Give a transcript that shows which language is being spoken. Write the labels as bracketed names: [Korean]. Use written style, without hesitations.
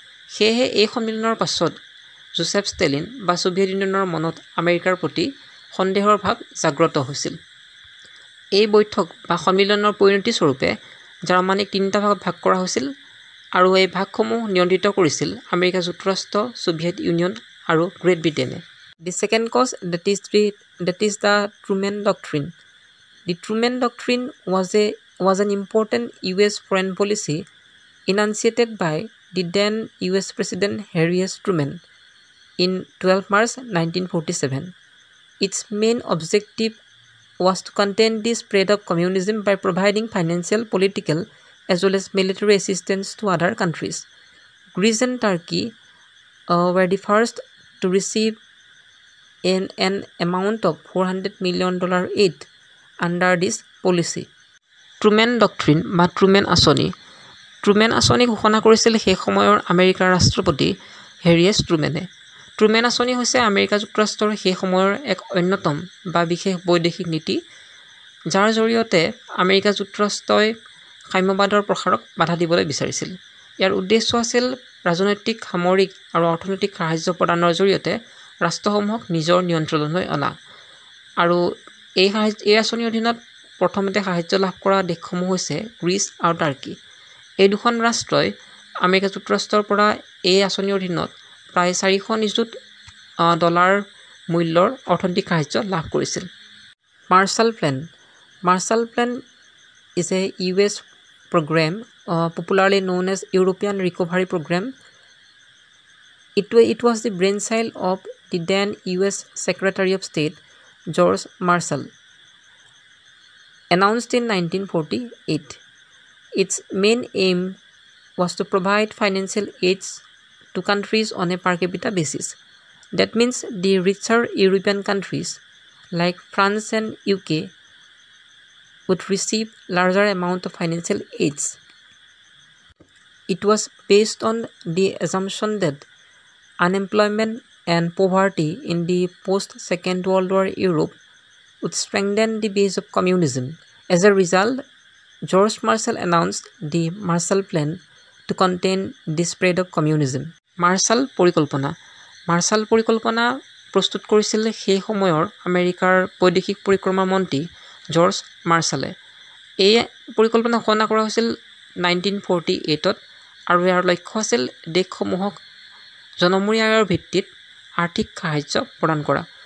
[Assamese] সেয়েহে এই সন্মিলনৰ পাছত জোচেফ ষ্টেলিন বা সোভিয়েট ইউনিয়নৰ মনত আমেৰিকাৰ প্ৰতি সন্দেহৰ ভাৱ জাগ্ৰত হৈছিল। এই বৈঠক বা সন্মিলনৰ পৰিণতি স্বৰূপে জাৰ্মানীক তিনিটা ভাগত ভাগ কৰা হৈছিল, আৰু এই ভাগসমূহ নিয়ন্ত্ৰিত কৰিছিল আমেৰিকা যুক্তৰাষ্ট্ৰ, সোভিয়েট ইউনিয়ন আৰু great ব্ৰিটেনে। [English] The second cause, that is the Truman Doctrine. The Truman Doctrine was an important US foreign policy enunciated by the then US President Harry S. Truman in 12 March 1947. Its main objective was to contain the spread of communism by providing financial, political, as well as military assistance to other countries. Greece and Turkey were the first to receive an amount of $400 million aid under this policy. [Assamese] Truman doctrine বা Truman আঁচনি। Truman আঁচনি ঘোষণা কৰিছিল সেই সময়ৰ আমেৰিকাৰ ৰাষ্ট্ৰপতি হেৰি এছ ট্ৰুমেনে। ট্ৰুমেন আঁচনি হৈছে আমেৰিকা যুক্তৰাষ্ট্ৰৰ সেই সময়ৰ এক অন্যতম বা বিশেষ বৈদেশিক নীতি, যাৰ জৰিয়তে আমেৰিকা যুক্তৰাষ্ট্ৰই সাম্যবাদৰ প্ৰসাৰক বাধা দিবলৈ বিচাৰিছিল। ইয়াৰ উদ্দেশ্য আছিল ৰাজনৈতিক, সামৰিক আৰু অৰ্থনৈতিক সাহায্য প্ৰদানৰ জৰিয়তে ৰাষ্ট্ৰসমূহক নিজৰ নিয়ন্ত্ৰণলৈ অনা। আৰু এই আঁচনিৰ অধীনত প্ৰথমতে সাহায্য লাভ কৰা দেশসমূহ হৈছে গ্ৰীচ আৰু টাৰ্কি। এই দুখন ৰাষ্ট্ৰই আমেৰিকা যুক্তৰাষ্ট্ৰৰ পৰা এই আঁচনিৰ অধীনত প্ৰায় 400 নিযুত ডলাৰ মূল্যৰ অৰ্থনৈতিক সাহায্য লাভ কৰিছিল। Marshal plan. [English] Marshall Plan is a US program popularly known as European Recovery Program. It was the brainchild of the then US Secretary of State George Marshall, announced in 1948. Its main aim was to provide financial aid to countries on a per capita basis. That means the richer European countries like France and UK would receive larger amount of financial aids. It was based on the assumption that unemployment and poverty in the post-Second World War Europe would strengthen the base of communism. As a result, George Marshall announced the Marshall Plan to contain the spread of communism. [Assamese] Marshal পৰিকল্পনা। Marshal পৰিকল্পনা প্ৰস্তুত কৰিছিল সেই সময়ৰ আমেৰিকাৰ বৈদেশিক পৰিক্ৰমা মন্ত্ৰী জৰ্জ মাৰ্শ্বালে। এই পৰিকল্পনা ঘোষণা কৰা হৈছিল 1948ত, আৰু ইয়াৰ লক্ষ্য আছিল দেশসমূহক জনমূৰি আয়ৰ ভিত্তিত আৰ্থিক সাহায্য প্ৰদান কৰা,